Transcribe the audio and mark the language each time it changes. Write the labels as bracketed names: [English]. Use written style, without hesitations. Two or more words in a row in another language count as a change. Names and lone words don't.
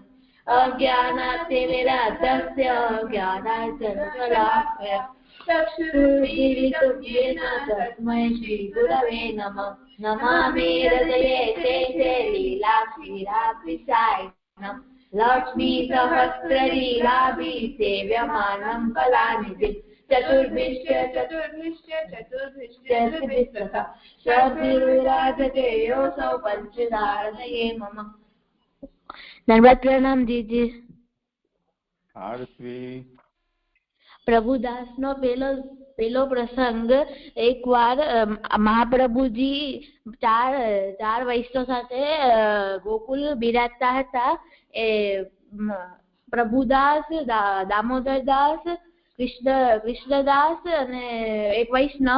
[Sanskrit] अज्ञानातिमिराद्धस्य ज्ञानार्जनशलाकया चक्षुरुन्मीलितं तस्मै श्रीगुरवे नमः नमामि हृदये शेषे लीलाक्षीराब्धिसायिनम् लक्ष्मी सहस्रलीलाभिः सेव्यमानं कलानिधिं चतुर्भिश्च शब्दिर्विराजते योऽसौ पञ्चदारतये मम। [Hindi] धन्यवाद। प्रणाम दीजिए। [Gujarati] પ્રભુદાસ નો પેલો પ્રસંગ એકવાર મહાપ્રભુજી ચાર વૈષ્ણવ સાથે ગોકુલ બિરાજતા હતા. એ પ્રભુદાસ, દામોદરદાસ, કૃષ્ણદાસ અને એક વૈષ્ણવ.